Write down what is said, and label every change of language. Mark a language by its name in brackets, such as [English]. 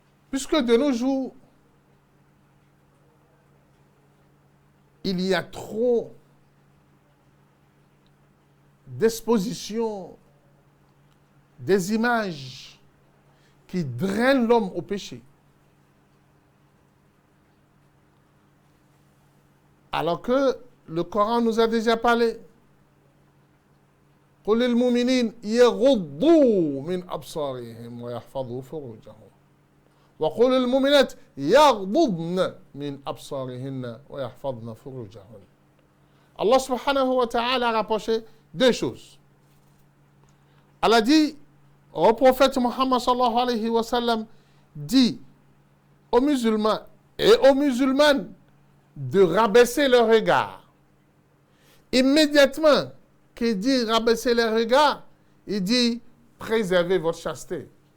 [French] Puisque de nos jours, il y a trop d'expositions, des images qui drainent l'homme au péché. Alors que le Coran nous a déjà parlé. [Arabic] قل للمؤمنين يغضوا من أبصارهم ويحفظوا فروجهم وقل للمؤمنات يغضضن من أبصارهن ويحفظن فروجهن. [French] Allah subhanahu wa ta'ala a rapproché 2 choses. Allah dit au prophète Muhammad sallallahu alayhi wa sallam, dit aux musulmans et aux musulmanes de rabaisser leur regard. Immédiatement qu'il dit rabaisser les regards, il dit préservez votre chasteté.